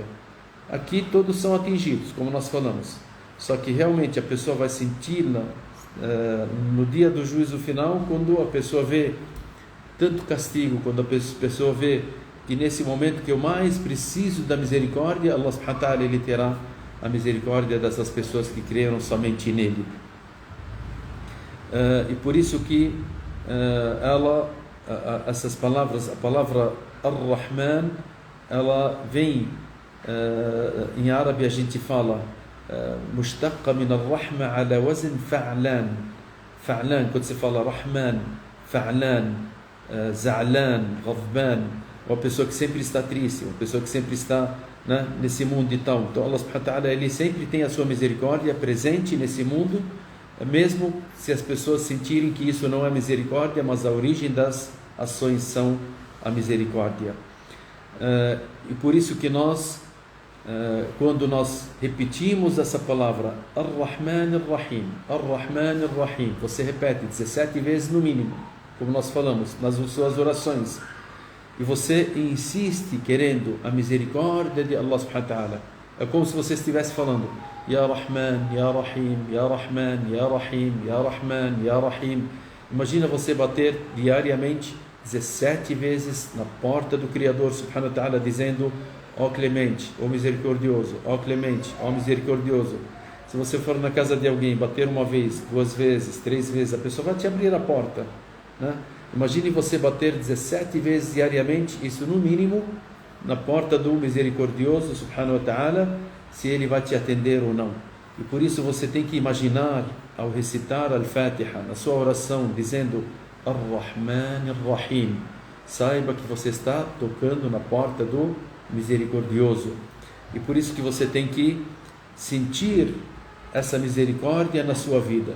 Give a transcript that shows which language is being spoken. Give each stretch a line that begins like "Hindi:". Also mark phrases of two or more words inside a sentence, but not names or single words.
Portuguese: Aqui todos são atingidos, como nós falamos. Só que realmente a pessoa vai senti-la no dia do juízo final, quando a pessoa vê tanto castigo, quando a pessoa vê que nesse momento que eu mais preciso da misericórdia,
Arabic: الله سبحانه وتعالى,
Portuguese: ele terá a misericórdia dessas pessoas que creram somente nele. E por isso que essas palavras, a palavra Ar-Rahman, ela vem, em árabe a gente fala
Arabic: مشتقة من الرحمة على وزن فعلان.
Portuguese: Fa'lan, quando você fala
Arabic: رحمن، فعلان، زعلان، غضبان,
Portuguese: uma pessoa que sempre está triste, uma pessoa que sempre está nesse mundo e tal. Então
Arabic: الله سبحانه وتعالى,
Portuguese: ele sempre tem a sua misericórdia presente nesse mundo, mesmo se as pessoas sentirem que isso não é misericórdia, mas a origem das ações são a misericórdia. E por isso que nós, quando nós repetimos essa palavra
Arabic: الرحمن الرحيم، الرحمن الرحيم,
Portuguese: você repete 17 vezes no mínimo, como nós falamos nas suas orações, e você insiste querendo a misericórdia de
Arabic: الله سبحانه وتعالى,
Portuguese: é como se você estivesse falando
Arabic: يا رحمن، يا رحيم، يا رحمن، يا رحيم، يا رحمن، يا رحيم.
Portuguese: Imagina você bater diariamente 17 vezes na porta do Criador
Arabic: سبحانه وتعالى,
Portuguese: dizendo ó clemente, ó misericordioso, ó clemente, ó misericordioso. Se você for na casa de alguém, bater uma vez, 2 vezes, 3 vezes, a pessoa vai te abrir a porta, né? Imagine você bater 17 vezes diariamente, isso no mínimo, na porta do misericordioso
Arabic: سبحانه وتعالى,
Portuguese: se ele vai te atender ou não. E por isso você tem que imaginar, ao recitar Al-Fatiha, na sua oração, dizendo
Arabic: الرحمن الرحيم,
Portuguese: saiba que você está tocando na porta do misericordioso. E por isso que você tem que sentir essa misericórdia na sua vida.